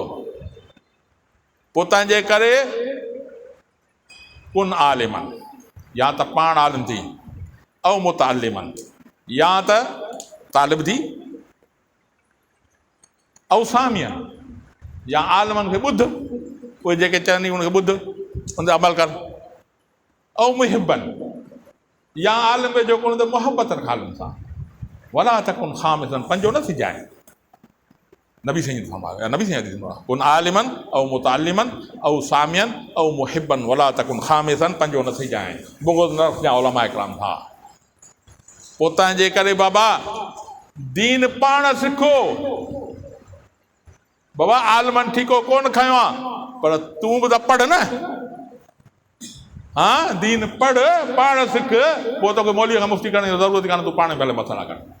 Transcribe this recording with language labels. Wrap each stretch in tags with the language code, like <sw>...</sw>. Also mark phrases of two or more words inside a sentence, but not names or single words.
<sd>पोइ तंहिंजे करे</sd> <ar>كن عالما,</ar> <sd>या त पाण आलिम थी, ऐं मुतालिमन, या त तालिब थी, ऐं सामियन, या आलिमनि खे ॿुध, उहे जेके चवंदी उनखे ॿुध, उन ते अमल कर, ऐं मुहिबन, या आलिम जो कोन त मुहबत रख आलिम सां,</sd> <ar>ولا تكن خامسا,</ar> <sd>पंजो न सिजाए। नबी साईं फरमायो, नबी साईं</sd> <ar>كن عالما</ar> <sd>ऐं मुतालिमन ऐं सामियन ऐं मुहिबन,</sd> <ar>ولا تكن خامسا,</ar> <sd>पंजो न सिजाए, बुग़्ज़ न रखजांइ उलमा इकराम खां। पोइ तंहिंजे करे बाबा दीन पाण सिखो। बाबा आलिमनि ठीको कोन खयो आहे, पर तूं बि त पढ़ न, दीन पढ़, पाण सिख, पोइ तोखे मौलवीअ खां मुफ़्ती करण जी ज़रूरत कान्हे, तूं पाण पहले मसइला कर।</sd>